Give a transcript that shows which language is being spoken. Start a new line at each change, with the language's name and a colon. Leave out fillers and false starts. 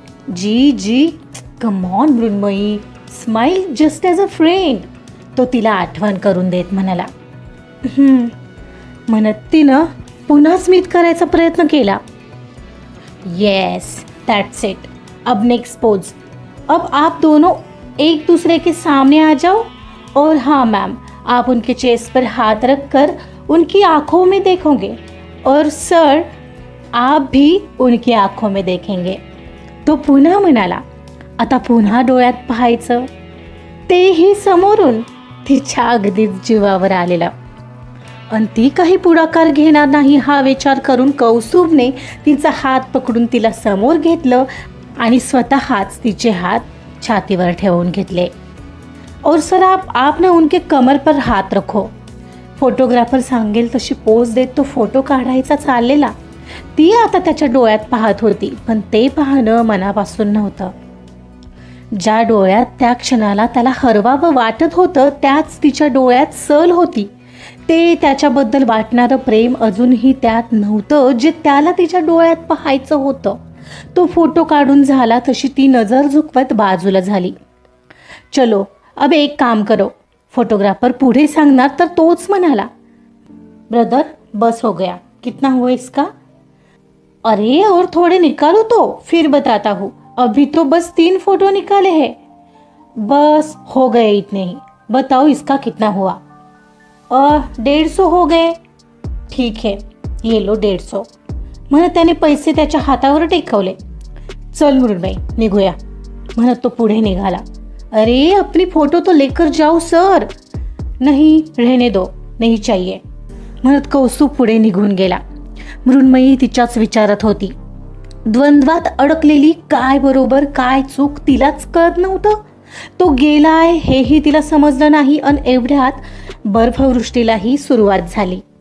English: जी come on Mrunmayi, smile just as a friend,
Marathi: तो तिला आठवण करून देत म्हणाला. म्हणत तिनं पुन्हा स्मित करायचा प्रयत्न केला.
English: yes that's it,
Hindi: अब नेक्स्ट पोज, अब आप दोनों एक दूसरे के सामने आ जाओ और हाँ मैम, आप उनके चेस्ट पर हाथ रख कर उनकी आंखों में देखोगे और सर आप भी उनकी आंखों में देखेंगे.
Marathi: तो पुन्हा म्हणाला. आता पुन्हा डोळ्यात पाहायचं, तेही समोरून. तिच्या अगदीच जीवावर आलेला. आणि ती काही पुढाकार घेणार नाही हा विचार करून कौस्तुभने तिचा हात पकडून तिला समोर घेतलं आणि स्वतःच तिचे हात छातीवर ठेवून घेतले.
Hindi: और सर आप ना उनके कमर पर हात रखो,
Marathi: फोटोग्राफर सांगेल तशी पोज देत तो फोटो काढायचा चाललेला. ती आता त्याच्या डोळ्यात पाहत होती, पण ते पाहणं मनापासून नव्हतं. ज्या डोळ्यात त्या क्षणाला त्याला हरवावं वाटत होतं त्याच तिच्या डोळ्यात सल होती. ते त्याच्याबद्दल वाटणारं प्रेम अजूनही त्यात नव्हतं जे त्याला तिच्या डोळ्यात पाहायचं होतं. तो फोटो काढून झाला तशी ती नजर झुकवत बाजूला झाली.
Hindi: चलो अब एक काम करो,
Marathi: फोटोग्राफर पुढे सांगणार तर तोच म्हणाला.
Hindi: ब्रदर बस हो गया, कितना हुआ इसका? अरे और थोड़े निकालो तो फिर बताता हूँ, अभी तो बस 3 फोटो निकाले हैं. बस हो गए इतने ही, बताओ इसका कितना हुआ? 150 हो गए. ठीक है, ये लो
Marathi: 150 म्हणत त्याने पैसे त्याच्या हातावर टेकवले. चल मृण्मयी निघूया म्हणत तो पुढे निघाला.
Hindi: अरे अपनी फोटो तो लेकर जाओ सर. नहीं रहने दो नहीं चाहिए
Marathi: म्हणत कौस्तुभ पुढे निघून गेला. मृण्मयी तिच्याच विचारात होती. द्वंद्वात अडकलेली, काय बरोबर काय चूक तिलाच कळत नव्हतं. तो गेलाय हेही तिला समजलं नाही आणि एवढ्यात बर्फवृष्टीलाही सुरुवात झाली.